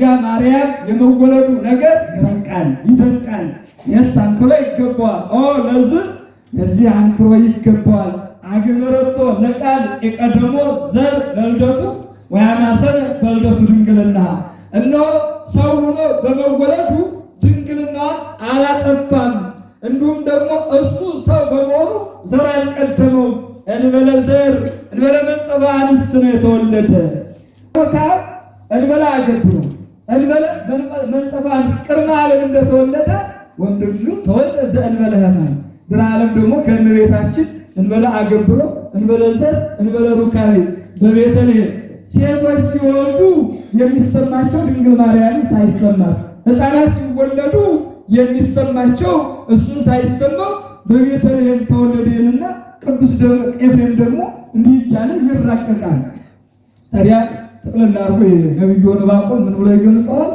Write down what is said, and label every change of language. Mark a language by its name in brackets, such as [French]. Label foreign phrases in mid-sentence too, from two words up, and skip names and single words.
[Amharic] ማርያም የመወለዱ ነገር ይረቃል፣ ይደንቃል። የስ አንክሮ ይገባዋል። ለዚህ አንክሮ ይገባዋል። አግብረቶ ለቃል የቀደሞ ዘር ለልደቱ ወያማሰነ በልደቱ ድንግልና እነሆ ሰው ሆኖ በመወለዱ ድንግልናን አላጠፋም። እንዲሁም ደግሞ እሱ ሰው በመሆኑ ዘር አልቀደመውም። [Geez] እንበለ ዘር እንበለ መንጸፈ አንስት [Amharic] ነው የተወለደ [Geez] እንበለ አገብሮ እንበለ መንጸፈ አንስት ቅድመ ዓለም እንደተወለደ ወንድሙ ተወልደ ዘእንበለ ሕማም [Amharic] ድኅረ ዓለም ደግሞ ከእመቤታችን [Geez] እንበለ አገብሮ እንበለ ዘር እንበለ ሩካቤ [Amharic] በቤተልሔም ሴቶች ሲወልዱ የሚሰማቸው ድንግል ማርያምን ሳይሰማት፣ ሕፃናት ሲወለዱ የሚሰማቸው እሱን ሳይሰማው በቤተልሔም ተወለደና ቅዱስ ኤፍሬም ደግሞ እንዲህ እያለ ይራቀቃል። ታዲያ ጠቅለል አድርጎ ነቢዩ ዕንባቆም ምን ብሎ ይገልጸዋል?